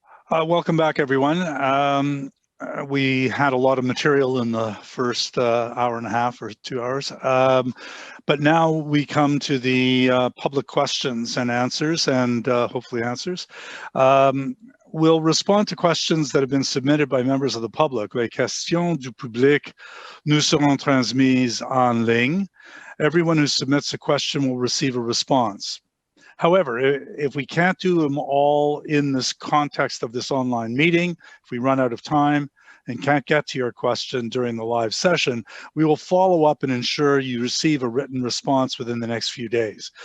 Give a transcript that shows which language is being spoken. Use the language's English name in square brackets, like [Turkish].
[English] Welcome back, everyone. We had a lot of material in the first hour and a half or 2 hours, but now we come to the public questions and answers, and hopefully answers. We'll respond to questions that have been submitted by members of the public. [French] Les questions du public nous seront transmises en ligne. [English] Everyone who submits a question will receive a response. However, if we can't do them all in this context of this online meeting, if we run out of time and can't get to your question during the live session, we will follow up and ensure you receive a written response within the next few days.